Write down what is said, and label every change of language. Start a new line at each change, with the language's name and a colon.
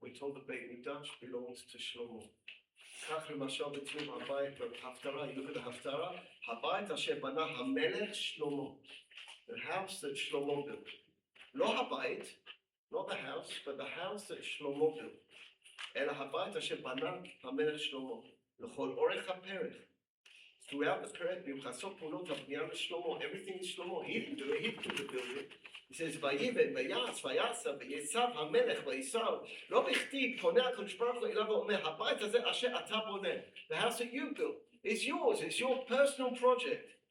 English: We're told the Beit Mikdash belongs to Shlomo.
Hebrew: כך למשל בתיאור הבית בהפטרה,
English: you look at the
Hebrew: הפטרה, הבית אשר בנה המלך שלמה.
English: The house that Shlomo built.
Hebrew: Lo habayit,
English: not the house, but the house that Shlomo built.
Hebrew: אלא הבית אשר בנה המלך שלמה, לכל אורך הפרק.
English: Throughout the period,
Hebrew: מיוחסות פעולות הבנייה לשלמה,
English: everything is Shlomo. He didn't do it, he didn't do the building. He says,
Hebrew: ויבן, ויעש, ויעשה, ויצב המלך, ויסר. לא בכדי פונה הקדוש ברוך הוא אליו ואומר, הבית הזה אשר אתה בונה,
English: the house that you built, is yours, it's your personal project.